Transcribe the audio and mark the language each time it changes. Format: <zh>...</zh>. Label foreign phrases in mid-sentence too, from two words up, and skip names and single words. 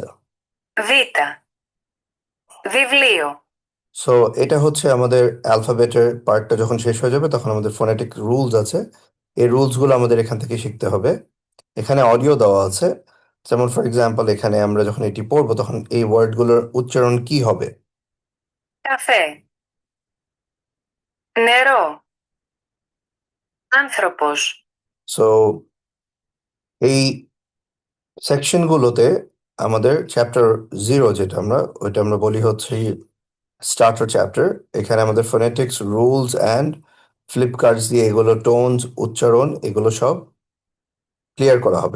<el>vita, βιβλίο,</el> <bn>সো এটা হচ্ছে আমাদের অ্যালফাবেটের পার্টটা যখন শেষ হয়ে যাবে, তখন আমাদের</bn> <en>phonetic rules</en> <bn>আছে। এই রুলসগুলো আমাদের এখান থেকে শিখতে হবে। এখানে অডিও দেওয়া আছে। যেমন</bn> <en>for example,</en> <bn>এখানে আমরা যখন এটি পড়বো, তখন এই ওয়ার্ডগুলোর উচ্চারণ কি হবে।</bn> <el>καφέ, νερό, άνθρωπος,</el> <bn>সো এই সেকশনগুলোতে আমাদের চ্যাপ্টার 0 যেটা ওইটা আমরা বলি হচ্ছে</bn> <en>starter chapter.</en> <bn>এখানে আমাদের</bn> <en>phonetics rules and flip cards</en> <bn>দিয়ে এগুলো টোনস, উচ্চারণ, এগুলো সব ক্লিয়ার করা হবে।</bn>